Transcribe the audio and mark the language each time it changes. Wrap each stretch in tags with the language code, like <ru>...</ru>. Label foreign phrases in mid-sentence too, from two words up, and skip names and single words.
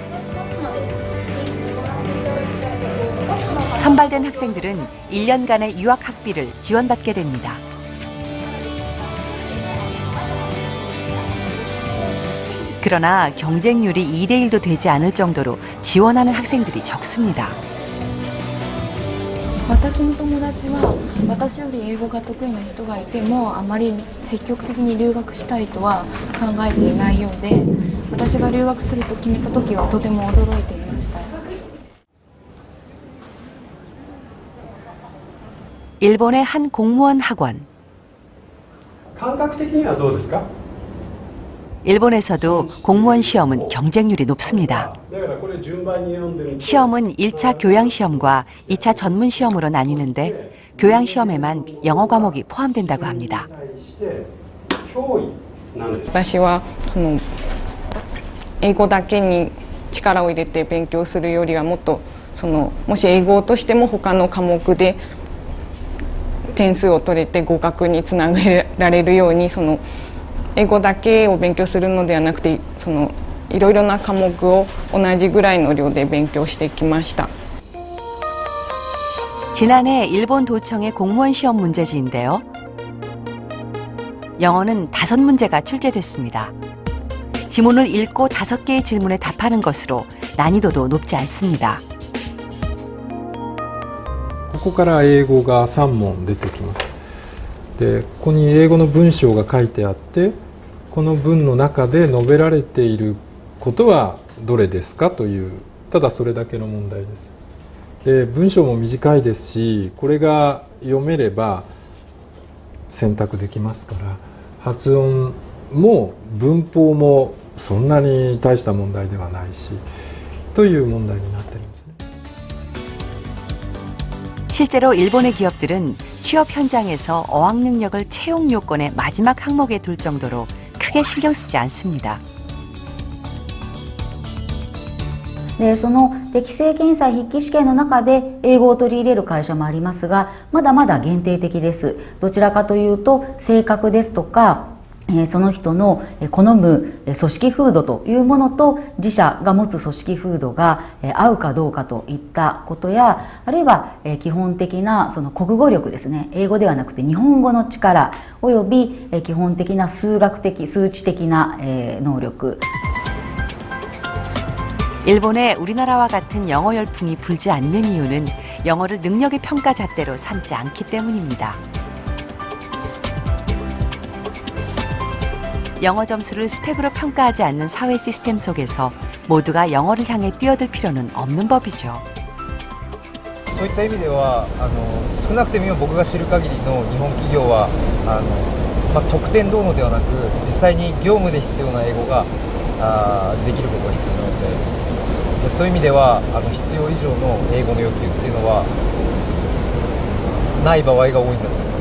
<ko>선발된 학생들은 1년간의 유학 학비를 지원받게 됩니다. 그러나 경쟁률이 2대1도 되지 않을 정도로 지원하는 학생들이 적습니다.</ko> <ja>私の友達は私より英語が得意な人がいてもあまり積極的に留学したいとは考えていないようで、私が留学すると決めた時はとても驚いていました。</ja> <ko>일본의 한 공무원 학원.</ko> <ja>感覚的にはどうですか?</ja> <ko>일본에서도 공무원 시험은 경쟁률이 높습니다. 시험은 1차 교양시험과 2차 전문시험으로 나뉘는데 교양시험에만 영어 과목이 포함된다고 합니다.</ko> <ja>私は英語だけに力を入れて勉強するよりはもっともし英語としても他の科目で点数を取れて合格につなげられるように英語だけを勉強するのではなくていろいろな科目を同じぐらいの量で勉強してきました。</ja> <ko>지난해 일본 도청의 공무원 시험 문제지인데요. 영어는 5문제가 출제됐습니다. 지문을 읽고 5개의 질문에 답하는 것으로 난이도도 높지 않습니다.</ko> <ja>ここから英語が3問出てきます。で、ここに英語の文章が書いてあって、この文の中で述べられていることはどれですかという、ただそれだけの問題です。で、文章も短いですし、これが読めれば選択できますから、発音も文法もそんなに大した問題ではないし、という問題になっているんですね。</ja> <ko>실제로 일본의 기업들은 취업 현장에서 어학 능력을 채용 요건의 마지막 항목에 둘 정도로 크게 신경 쓰지 않습니다.</ko> <ja>でその適正検査筆記試験の中で英語を取り入れる会社もありますが、まだまだ限定的です。どちらかというと性格ですとかその人の好む組織風土というものと自社が持つ組織風土が合うかどうかといったことや、あるいは基本的なその国語力ですね、英語ではなくて日本語の力および基本的な数学的数値的な能力。</ja> <ko>일본에 우리나라와 같은 영어 열풍이 불지 않는 이유는 영어를 능력의 평가 잣대로 삼지 않기 때문입니다. 영어 점수를 스펙으로 평가하지 않는 사회 시스템 속에서 모두가 영어를 향해 뛰어들 필요는 없는 법이죠.</ko> <ja>そういった意味では少なくても僕が知る限りの日本企業は得点どうのではなく実際に業務で必要な英語ができることが必要なので、そういう意味では必要以上の英語の要求っていうのはない場合が多いんだと思います。</ja>